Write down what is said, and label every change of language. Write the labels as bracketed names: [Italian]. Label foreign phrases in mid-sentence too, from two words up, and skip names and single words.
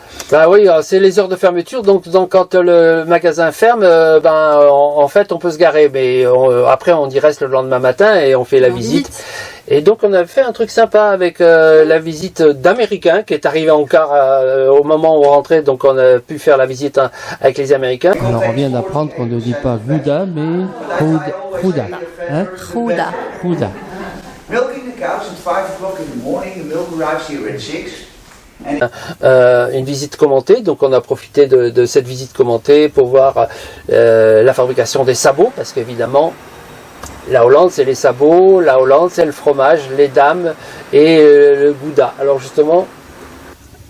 [French] Oui, c'est les heures de fermeture, donc quand le magasin ferme, en fait, on peut se garer, mais après, on y reste le lendemain matin, et on fait la visite. Et donc on a fait un truc sympa avec la visite d'Américains qui est arrivé en car au moment où on rentrait, donc on a pu faire la visite avec les Américains. Alors on vient d'apprendre qu'on ne dit pas Gouda mais Gouda. Hein? Gouda. Gouda. [English] Milking the cows at 5 o'clock in the morning, the milk arrives here at 6. [French] Une visite commentée, donc on a profité de cette visite commentée pour voir la fabrication des sabots, parce qu'évidemment la Hollande c'est les sabots, la Hollande c'est le fromage, les dames et le gouda. Alors justement,